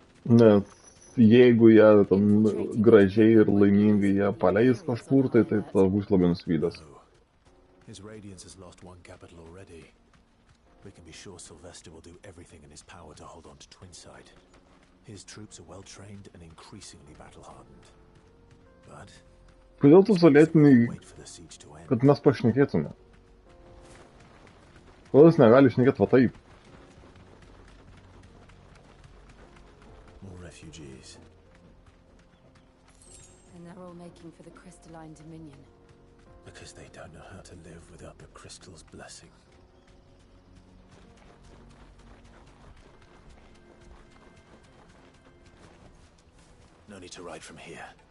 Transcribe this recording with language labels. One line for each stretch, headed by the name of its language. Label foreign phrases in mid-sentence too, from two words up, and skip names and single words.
Lithuanian: Nes jeigu jie ten gražiai ir laimingai ją paleis kažkur, tai tada bus labai nusivylęs.
English: His Radiance has lost one capital already. We can be sure Sylvester will do everything in his power to hold on to Twinside. His troops are well trained and increasingly battle-hardened. But
Lithuanian: Kodėl tu sulėtini, kad mes pašnekėtume? Kodėl jis negali šnekėti va taip?
English: more refugees. And they're all making for the crystalline dominion. Because they don't know how to live without the crystal's blessing. No need to ride from here.